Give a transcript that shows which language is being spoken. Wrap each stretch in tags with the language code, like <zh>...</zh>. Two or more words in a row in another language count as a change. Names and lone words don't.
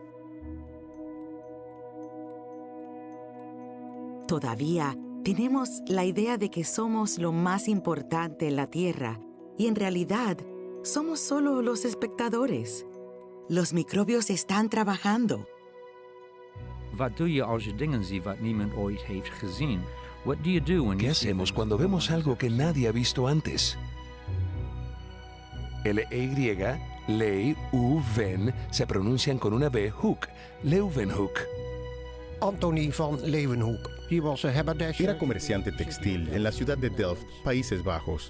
<es>Todavía tenemos la idea de que somos lo más importante en la Tierra y en realidad somos solo los espectadores. Los microbios están trabajando.</es> <nl>Wat doe je als je dingen ziet wat niemand ooit heeft gezien?</nl> <en>What do you do when</en> <es>¿Qué</es> <en>you see</en> <es>hacemos</es> <en>things</en> <es>cuando</es> <en>no</en> <es>vemos</es> <en>one</en> <es>algo</es> <en>has</en> <es>que nadie ha visto antes? L-E-Y, Ley, U-Ven, se pronuncian con una B, Hoek, Leuwenhoek. Anthony van Leeuwenhoek.</es> <en>He was a haberdasher.</en> <es>Era comerciante textil en la ciudad de Delft, Países Bajos.</es>